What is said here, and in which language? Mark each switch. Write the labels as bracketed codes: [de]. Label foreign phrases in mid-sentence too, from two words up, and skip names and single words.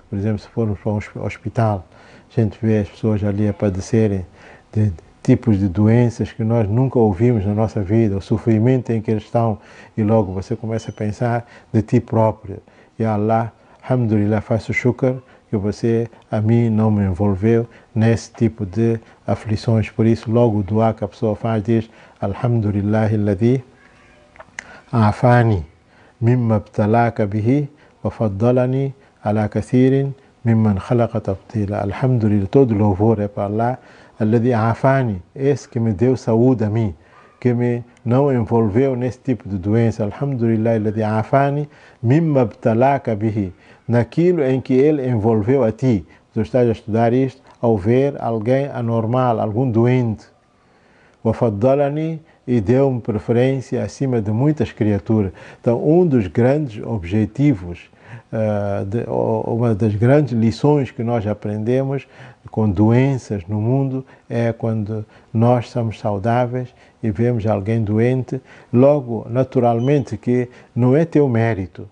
[pt] Por exemplo, se formos para um hospital, a gente vê as pessoas ali a padecerem de tipos de doenças que nós nunca ouvimos na nossa vida, o sofrimento em que eles estão, e logo você começa a pensar de ti próprio. E Allah, alhamdulillah, faço shukr que você, a mim, não me envolveu nesse tipo de aflições. Por isso, logo o dua que a pessoa faz diz: [ar] الحمد لله الذي عافاني مما ابتلاك به وفضلني على كثير ممن خلق تفضيلا. [pt] Alhamdulillah, todo louvor é para Allah, [ar] الذي عافاني, [pt] esse que me deu saúde a mim, que me não envolveu nesse tipo de doença. [ar] الحمد لله الذي عافاني مما ابتلاك به, [pt] naquilo em que ele envolveu a ti. Tu estás a estudar isto ao ver alguém anormal, algum doente. وَفَضَّلَنِي, e deu-me preferência acima de muitas criaturas. Então, um dos grandes objetivos, uma das grandes lições que nós aprendemos com doenças no mundo é quando nós somos saudáveis e vemos alguém doente, logo, naturalmente, que não é teu mérito.